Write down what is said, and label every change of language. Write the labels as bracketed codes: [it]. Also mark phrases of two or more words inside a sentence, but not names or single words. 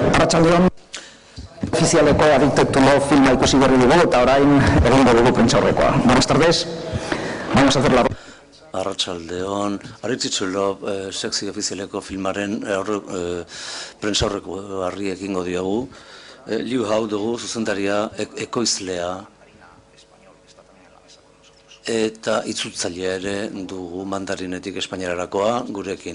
[eu] Arratsaldeon, ofizialeko Addicted to Love filma ikusi berri dugu eta orain egingo dugu prentsaurrekoa. [es] Buenas tardes, vamos a hacer la... [eu] Arratsaldeon, Addicted to Love sexy ofizialeko filmaren prentsaurreko harri egingo diogu. Liu Hao dugu, zuzendaria, ekoizlea eta itzultzailea ere dugu mandarinetik espainiararakoa gurekin.